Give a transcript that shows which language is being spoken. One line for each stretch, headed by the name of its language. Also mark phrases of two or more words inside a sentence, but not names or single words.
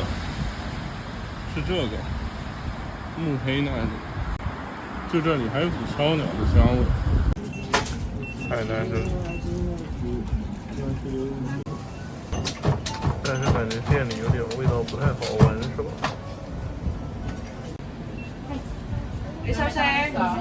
Chinese: 是这个。慕黑那里。就这里还有股烧鸟的香味。海南这里。但是感觉店里有点味道不太好闻，是吧？
Japanese: いらっしゃい。